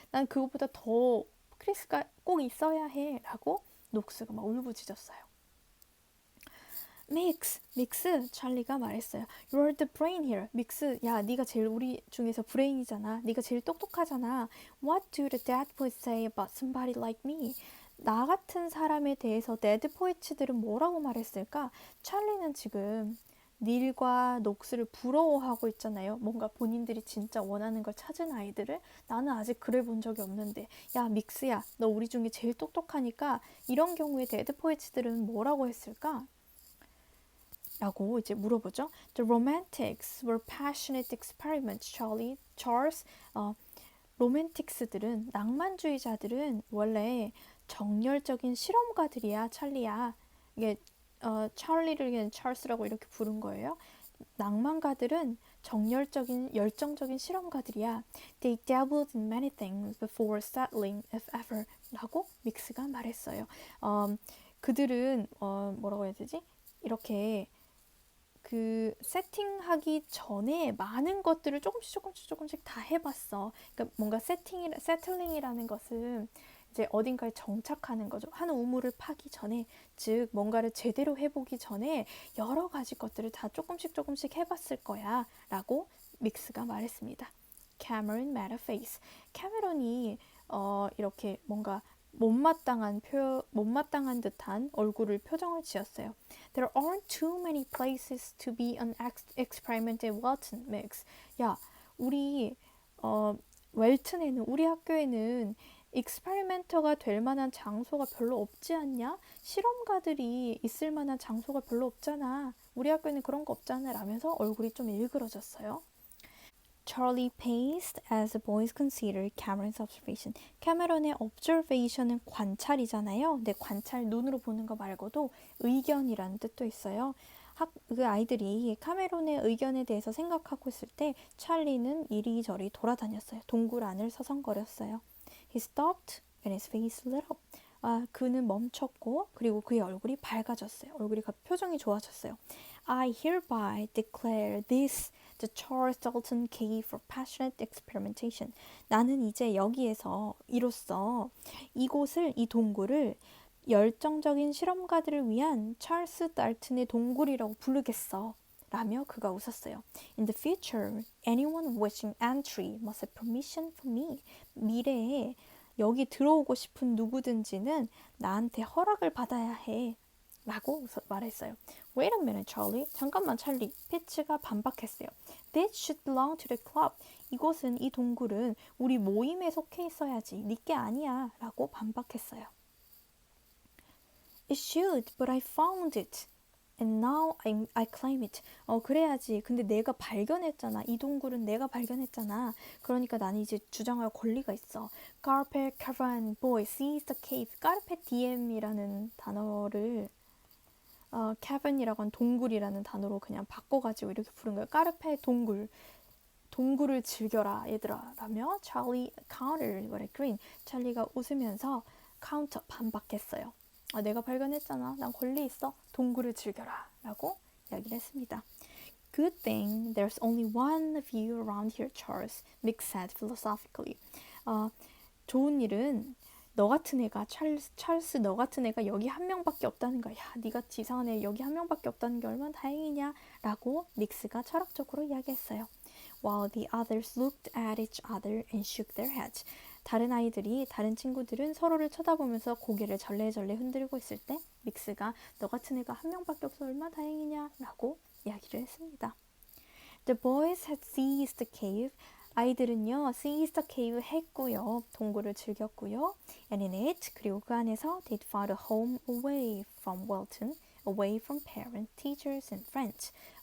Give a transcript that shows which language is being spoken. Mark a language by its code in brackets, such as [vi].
[ko] 난 그것보다 더 크리스가 꼭 있어야 해. 라고 녹스가 막 울부짖었어요. 믹스, 찰리가 말했어요. [en] You're the brain here. [ko] 믹스, 야, 네가 제일 우리 중에서 브레인이잖아. 네가 제일 똑똑하잖아. [en] What do the dead poets say about somebody like me? [ko] 나 같은 사람에 대해서 데드 포이츠들은 뭐라고 말했을까? 찰리는 지금 닐과 녹스를 부러워하고 있잖아요. 뭔가 본인들이 진짜 원하는 걸 찾은 아이들을. 나는 아직 그래 본 적이 없는데. 야, 믹스야, 너 우리 중에 제일 똑똑하니까 이런 경우에 데드 포이츠들은 뭐라고 했을까? 라고 이제 물어보죠. [en] The romantics were passionate experiments, Charles. [ko] 로맨틱스들은, 낭만주의자들은 원래 정열적인 실험가들이야, 찰리야. 이게 찰리를 그냥 찰스라고 이렇게 부른 거예요. 낭만가들은 정열적인, 열정적인 실험가들이야. [en] They dabbled in many things before settling, if ever. [ko] 라고 믹스가 말했어요. 그들은 뭐라고 해야 되지? 이렇게 그 세팅하기 전에 많은 것들을 조금씩 다 해봤어. 그러니까 뭔가 세틀링이라는 것은 이제 어딘가에 정착하는 거죠. 한 우물을 파기 전에, 즉 뭔가를 제대로 해보기 전에 여러 가지 것들을 다 조금씩 해봤을 거야 라고 믹스가 말했습니다. [en] Cameron made a face. [ko] 캐메론이 이렇게 뭔가 못마땅한 듯한 표정을 지었어요. [en] There aren't too many places to be an experiment at Welton, Mix. [ko] 야, 우리 웰튼에는, 우리 학교에는 익스페리멘터가 될 만한 장소가 별로 없지 않냐? 실험가들이 있을 만한 장소가 별로 없잖아. 우리 학교에는 그런 거 없잖아. 라면서 얼굴이 좀 일그러졌어요. [en] Charlie paced as the boys considered Cameron's observation. [ko] 캐메론의 observation은 관찰이잖아요. 근데 관찰 눈으로 보는 거 말고도 의견이라는 뜻도 있어요. 그 아이들이 카메론의 의견에 대해서 생각하고 있을 때 찰리는 이리저리 돌아다녔어요. 동굴 안을 서성거렸어요. [en] He stopped and his face lit up. [ko] 그는 멈췄고 그리고 그의 얼굴이 밝아졌어요. 표정이 좋아졌어요. [en] I hereby declare this the Charles Dalton Cave for Passionate Experimentation. [ko] 나는 이제 여기에서 이로써 이 동굴을 열정적인 실험가들을 위한 찰스 달튼의 동굴이라고 부르겠어. 라며 그가 웃었어요. [en] In the future, anyone wishing entry must have permission from me. [ko] 미래에 여기 들어오고 싶은 누구든지는 나한테 허락을 받아야 해. 라고 말했어요. [en] Wait a minute, Charlie. [ko] 잠깐만, 찰리. 피츠가 반박했어요. [en] This should belong to the club. [ko] 이 동굴은 우리 모임에 속해 있어야지. 네 게 아니야. 라고 반박했어요. [en] It should, but I found it. And now I claim it. [ko] 그래야지. 근데 내가 발견했잖아. 이 동굴은 내가 발견했잖아. 그러니까 나는 이제 주장할 권리가 있어. [en] Carpe caravan boy sees the cave. [ko] Carpe diem이라는 단어를 cabin이라고 한 동굴이라는 단어로 그냥 바꿔가지고 이렇게 부른 거예요. 까르페 동굴을 즐겨라 얘들아 라며 [en] Charlie countered what I grinned. [ko] 찰리가 웃으면서 카운터 반박했어요. 내가 발견했잖아. 난 권리 있어. 동굴을 즐겨라 라고 이야기를 했습니다. [en] Good thing there's only one of you around here, Charles, Mick said philosophically. [ko] 좋은 일은 너 같은 애가 찰스 너 같은 애가 여기 한 명밖에 없다는 거야. 야, 네같이 이상한 애 여기 한 명밖에 없다는 게 얼마나 다행이냐 라고 닉스가 철학적으로 이야기했어요. [en] While the others looked at each other and shook their heads. [ko] 다른 친구들은 서로를 쳐다보면서 고개를 절레절레 흔들고 있을 때 믹스가 너 같은 애가 한 명밖에 없어 얼마나 다행이냐 라고 이야기를 했습니다. [en] The boys had seized the cave. [ko] 아이들은요, [en] seized the cave 했고요. [ko] 동굴을 즐겼고요. [en] And in it, [ko] 그리고 그 안에서 [en] they'd found a home away from Welton, away from parents, teachers and friends.